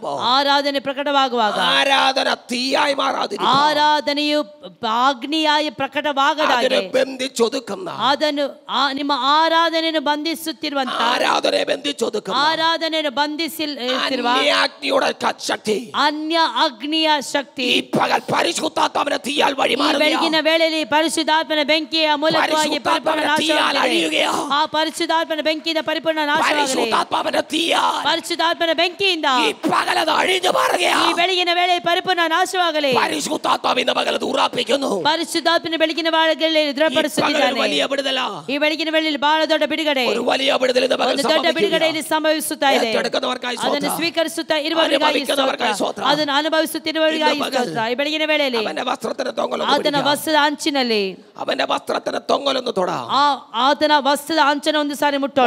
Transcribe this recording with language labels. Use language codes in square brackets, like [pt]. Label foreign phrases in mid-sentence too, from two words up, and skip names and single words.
[kn] ಆರಾಧನೆ ಪ್ರಕಟವಾಗುವಾಗ ಆರಾಧನೆಯು ಅಗ್ನಿಯಾಗಿ ಪ್ರಕಟವಾಗದಾಗೆ ಅದನ್ನು ನಿಮ್ಮ ಆರಾಧನೆಯನ್ನು ಬಂಧಿಸುತ್ತಿರುವಂತ ಆರಾಧನೆಯನ್ನು ಬಂಧಿಸಿರುವ ಅನ್ಯ ಅಗ್ನಿಯ ಶಕ್ತಿ ಬೆಳಗಿನ ವೇಳೆಯಲ್ಲಿ ಪರಿಶುದ್ಧಾತ್ಮನ ಬೆಂಕಿಯ ಮೂಲಕವಾಗಿ ಪರಿಪೂರ್ಣ ನಾಶವಾಗಲಿ. ಆ ಪರಿಶುದ್ಧಾತ್ಮನ ಬೆಂಕಿಯಿಂದ ಪರಿಪೂರ್ಣ ನಾಶವಾಗಲಿ. ಪರಿಶುದ್ಧಾತ್ಮನ ಬೆಂಕಿಯಿಂದ ಈ ಬೆಳಗಿನ ವೇಳೆ ಪರಿಪೂರ್ಣ ಆತನ ನಾಶವಾಗಲಿ. [ml] പരിശുദ്ധാത്മാവിന്റെ പകൽ ഉറപ്പിക്കുന്നു. [kn] ಪರಿಶುದ್ಧಾತ್ಮನ ಬೆಳಗಿನ ವೇಳೆಯಲ್ಲಿ ದೃಢಪಡಿಸುತ್ತಿದ್ದಾನೆ. ಈ ಬೆಳಗಿನ ವೇಳೆಯಲ್ಲಿ ಬಹಳ ದೊಡ್ಡ ಬಿಡುಗಡೆ, ಒಂದು ದೊಡ್ಡ ಬಿಡುಗಡೆಯಲ್ಲಿ ಸಂಭವಿಸುತ್ತಾ ಇದೆ. ಅದನ್ನು ಸ್ವೀಕರಿಸುತ್ತಾ ಇರುವವರಿಗಾಗಿ ಸ್ತೋತ್ರ, ಅದನ್ನು ಅನುಭವಿಸುತ್ತಿರುವವರಿಗಾಗಿ ಸ್ತೋತ್ರ. ಈ ಬೆಳಗಿನ ವೇಳೆಯಲ್ಲಿ ಆತನ ವಸ್ತ್ರದ ಅಂಚಿನಲ್ಲಿ ಆತನ ವಸ್ತ್ರದ ಅಂಚನ ಒಂದು ಸಾರಿ ಮುಟ್ಟೋಣ.